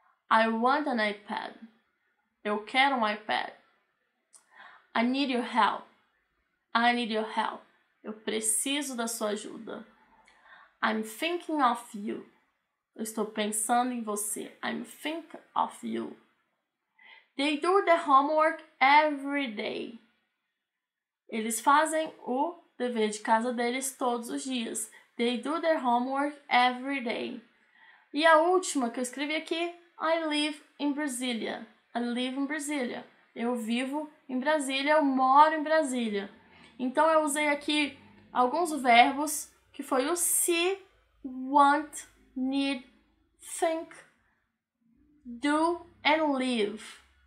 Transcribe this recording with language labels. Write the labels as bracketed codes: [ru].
[en] I want an iPad. [pt] Eu quero um iPad. [en] I need your help. I need your help. [pt] Eu preciso da sua ajuda. [en] I'm thinking of you. [pt] Eu estou pensando em você. [en] I'm thinking of you. They do the homework every day. [pt] Eles fazem o dever de casa deles todos os dias. [en] They do their homework every day. [pt] E a última que eu escrevi aqui, [en] I live in Brasília. I live in Brasília. [pt] Eu vivo em Brasília, eu moro em Brasília. Então eu usei aqui alguns verbos, que foi o see, want, need, think, do and live.